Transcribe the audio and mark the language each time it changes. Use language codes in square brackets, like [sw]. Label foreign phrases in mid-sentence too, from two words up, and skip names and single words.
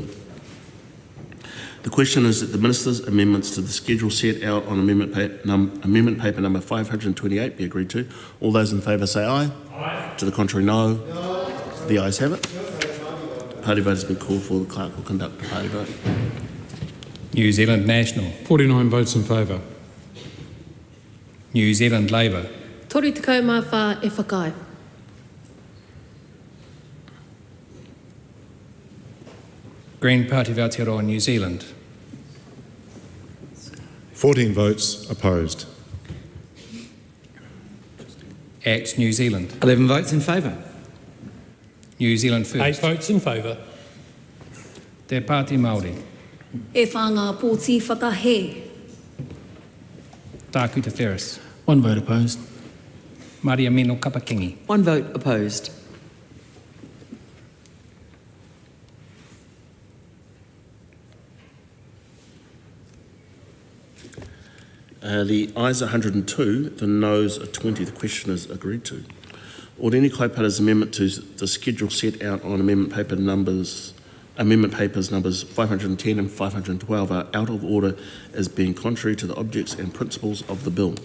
[en] The question is that the Minister's amendments to the schedule set out on amendment paper number 528 be agreed to. All those in favour say aye. Aye. To the contrary, no. No. The ayes have it. The party vote has been called for. The clerk will conduct the party vote. New Zealand National. 49 votes in favour. New Zealand Labour. [mi] Toru te kau mā whā e whakai. [en] Green Party of Aotearoa, New Zealand. 14 votes opposed. ACT New Zealand. 11 votes in favour. New Zealand First. 8 votes in favour. Te Pāti Māori. [mi] E whanga pōti whakahe. [en] Taku Te Ferris. 1 vote opposed. Maria Mino Kapakingi. 1 vote opposed. The ayes are 102, the noes are 20. The question is agreed to. Ordini Kaipara's amendment to the schedule set out on amendment papers numbers 510 and 512 are out of order as being contrary to the objects and principles of the bill.